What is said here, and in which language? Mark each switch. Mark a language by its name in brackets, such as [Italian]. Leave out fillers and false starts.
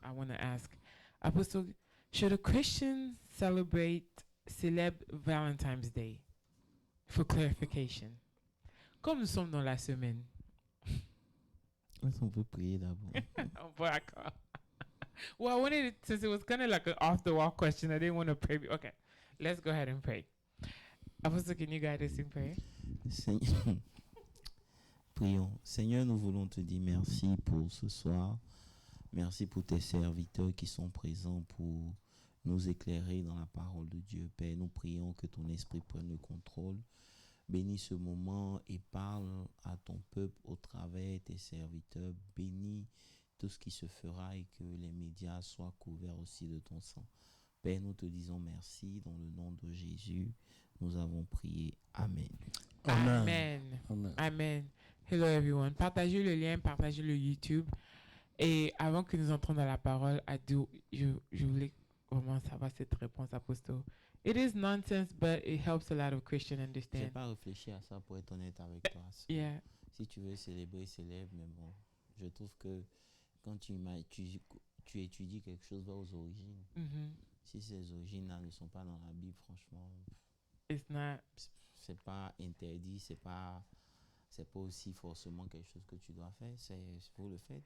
[English] I want to ask, Apostle, should a Christian [French] célèbre [English] Valentine's Day? For clarification. [French] Comme nous sommes dans la semaine. Est-ce qu'on peut prier d'abord? [English] Oh, boy, well, I wanted it, since it was kind of like an off-the-wall question, I didn't want to pray. Okay, let's go ahead and pray. Apostle, can you guide us in prayer? [French] Seigneur, prions. Seigneur, nous voulons te dire merci pour ce soir. Merci pour tes serviteurs qui sont présents pour nous éclairer dans la parole de Dieu. Père, nous prions que ton esprit prenne le contrôle. Bénis ce moment et parle à ton peuple au travers de tes serviteurs. Bénis tout ce qui se fera et que les médias soient couverts aussi de ton sang. Père, nous te disons merci dans le nom de Jésus. Nous avons prié. Amen. [English] Amen. Amen. Amen. Hello everyone. [French] Partagez le lien, partagez le YouTube. Et avant que nous entrons dans la parole, je voulais vraiment savoir cette réponse, Apostle. [English] It is nonsense, but it helps a lot of Christians [French] J'ai [English] understand. [French] pas réfléchi à ça pour être honnête avec toi. [English] Yeah. [French] Si tu veux célébrer, célèbre, mais bon, je trouve que quand tu étudies quelque chose, va aux origines. Mm-hmm. Si ces origines-là ne sont pas dans la Bible, franchement, [English] It's not. [French] C'est pas interdit, c'est pas aussi forcément quelque chose que tu dois faire, c'est pour le fait.